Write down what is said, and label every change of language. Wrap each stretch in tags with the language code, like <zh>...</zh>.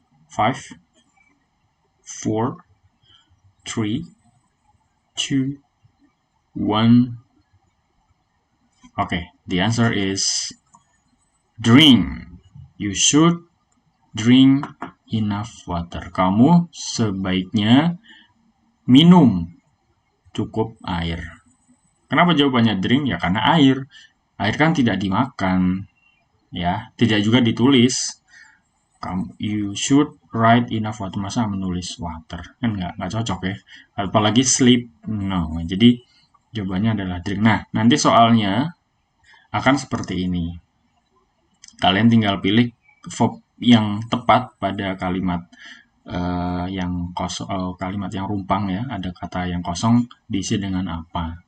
<en>5 4 3 2 1. Okay, the answer is drink. You should drink enough water.</en> <id>Kamu sebaiknya minum cukup air. Kenapa jawabannya drink? Ya karena air. Air kan tidak dimakan. Ya, tidak juga ditulis.</id> <en>You should write enough water.</en> <id>Masa menulis water? Kan nggak cocok ya. Apalagi sleep. No. Jadi jawabannya adalah drink. Nah, nanti soalnya akan seperti ini. Kalian tinggal pilih verb yang tepat pada kalimat yang kosong, kalimat yang rumpang ya, ada kata yang kosong diisi dengan apa.</id>